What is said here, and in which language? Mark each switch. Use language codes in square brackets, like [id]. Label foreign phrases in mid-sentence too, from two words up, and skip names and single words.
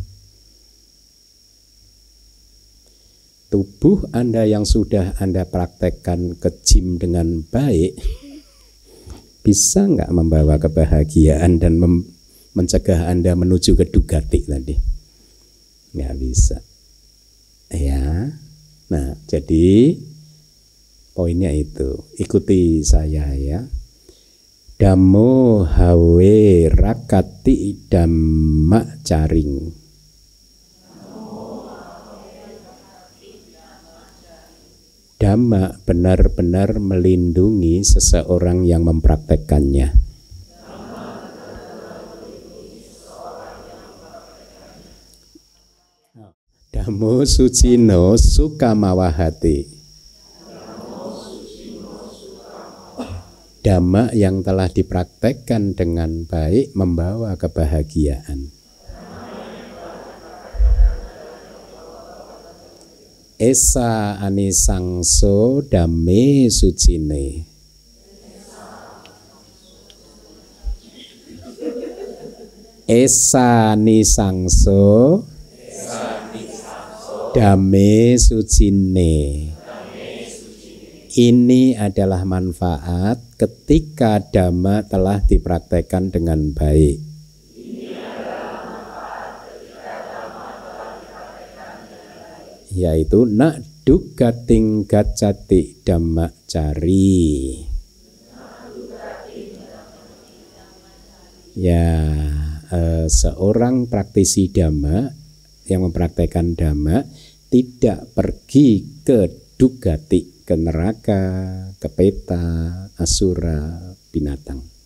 [id] Tubuh Anda yang sudah Anda praktekkan ke gym dengan baik, bisa nggak membawa kebahagiaan dan mencegah Anda menuju ke dugati tadi? Nggak bisa. Ya, nah jadi poinnya itu, ikuti saya ya. [pi] Dhammo hawe rakati dhamma caring. [id] Dhamma benar-benar melindungi seseorang yang mempraktekkannya. [pi] Dhammo sucino suka mawahati. [id] Dhamma yang telah dipraktekkan dengan baik membawa kebahagiaan. [pi] Esa anisangso dame sucine. Esa nisangso dame sucine. [id] Ini adalah manfaat ketika dhamma telah dipraktekkan dengan baik. [pi] Yaitu nak dugating gacati dhamma cari. [id] Ya, seorang praktisi dhamma yang mempraktekkan dhamma tidak pergi ke dugati, ke neraka, ke peta, asura, binatang.